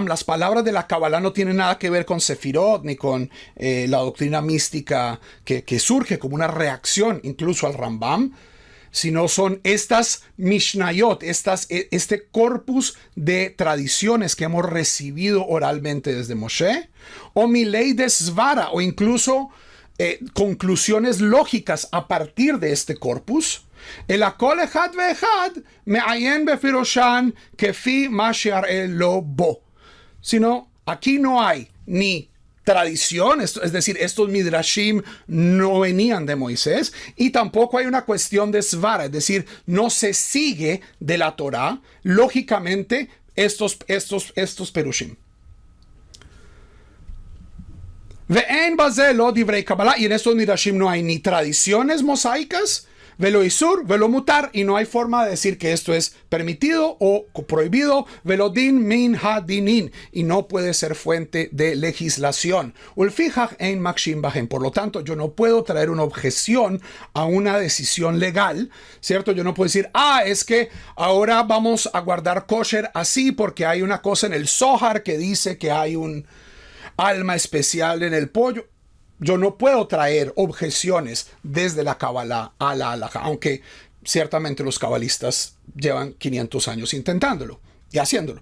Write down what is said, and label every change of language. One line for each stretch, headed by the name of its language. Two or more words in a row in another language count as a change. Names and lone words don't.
Spanish: Las palabras de la Kabbalah no tienen nada que ver con Sefirot ni con la doctrina mística que surge como una reacción incluso al Rambam, sino son estas Mishnayot, este corpus de tradiciones que hemos recibido oralmente desde Moshe, o mi ley de Svara, o incluso conclusiones lógicas a partir de este corpus.
Hebrew: אלא כל אחד ואחד מעיין בפירושן כפי מה שנראה לו בו.
Spanish: Sino, aquí no hay ni tradición, es decir, estos midrashim no venían de Moisés, y tampoco hay una cuestión de svara, es decir, no se sigue de la Torá lógicamente estos perushim.
Hebrew: ואין בזה לא דברי קבלה,
Spanish: y en estos midrashim no hay ni tradiciones mosaicas,
Hebrew: ולא איסור ולא מותר,
Spanish: y no hay forma de decir que esto es permitido o prohibido,
Hebrew: ולא דין מן הדינין,
Spanish: y no puede ser fuente de legislación.
Hebrew: ולפיכך אין מקשים בהם.
Spanish: Por lo tanto, yo no puedo traer una objeción a una decisión legal, ¿cierto? Yo no puedo decir, es que ahora vamos a guardar kosher así porque hay una cosa en el Zohar que dice que hay un alma especial en el pollo. Yo no puedo traer objeciones desde la Kabbalah a la halajá, aunque ciertamente los cabalistas llevan 500 años intentándolo y haciéndolo.